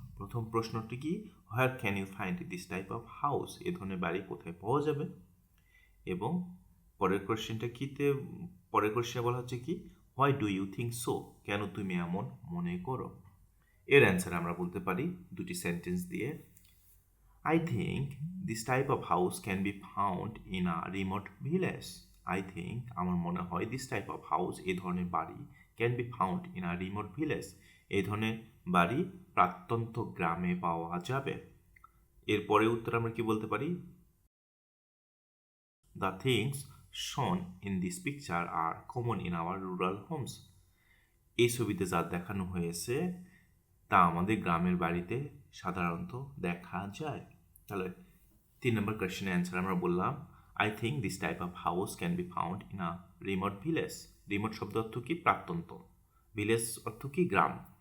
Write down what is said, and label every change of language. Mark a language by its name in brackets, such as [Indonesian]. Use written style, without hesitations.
[Bangla] প্রথম প্রশ্নটি কি? [English] Where can you find this type of house? [Bangla] এ ধরনের বাড়ি কোথায় পাওয়া যাবে? এবং পরের কোয়েশ্চেনটা কিতে, পরের কোয়েশ্চেনে বলা হচ্ছে কি [English] Why do you think so? [Bangla] কেন তুমি এমন মনে করো? এর অ্যান্সার আমরা বলতে পারি 2টি সেন্টেন্স দিয়ে। [English] I think this type of house can be found in a remote village. I think, [Bangla] আমার মনে হয়, [English] this type of house, [Bangla] এই ধরনের বাড়ি, [English] can be found in a remote village, [Bangla] এই ধরনের বাড়ি প্রত্যন্ত গ্রামে পাওয়া যাবে। এরপরে উত্তর আমরা কি বলতে পারি? [English] The things shown in this picture are common in our rural homes. [Bangla] এই ছবিতে যা দেখানো হয়েছে তা আমাদের গ্রামের বাড়িতে সাধারণত দেখা যায়। তাহলে 3 নম্বর কোয়েশ্চেনের অ্যান্সার আমরা বললাম [English] I think this type of house can be found in a remote village. [Bangla] Remote শব্দ অর্থ কি? প্রত্যন্ত। ভিলেজ অর্থ কি? গ্রাম।